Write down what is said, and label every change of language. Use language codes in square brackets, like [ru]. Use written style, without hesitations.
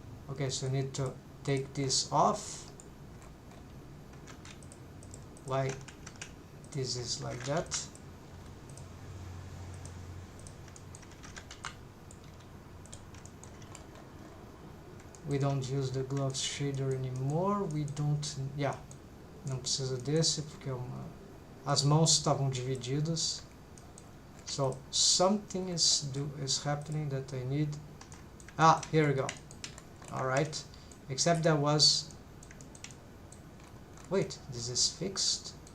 [en] Okay, so I need to take this off. Why this is like that? we don't use the gloves shader anymore. We don't, yeah, [pt] não precisa desse porque as mãos estavam divididas. [en] So something is happening that I need. Here we go. All right, except that was, wait, this is fixed.